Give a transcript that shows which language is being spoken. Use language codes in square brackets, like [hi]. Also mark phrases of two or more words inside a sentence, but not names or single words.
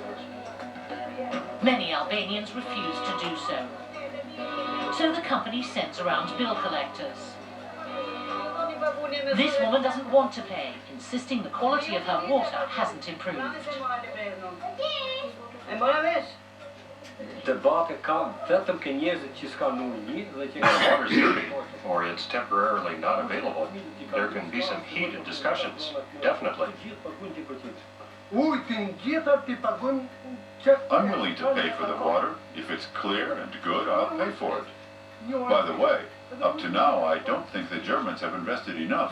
[en] Many Albanians refuse to do so. So the company sends around bill collectors. This woman doesn't want to pay, insisting the quality of her water hasn't improved. [sq] departe kan vetëm ke njerëzit që s'ka ujë dhe që [en] When the water's dirty, or it's temporarily not available, there can be some heated discussions, definitely. I'm willing to pay for the water. If it's clear and good, I'll pay for it. By the way, up to now, I don't think the Germans have invested enough.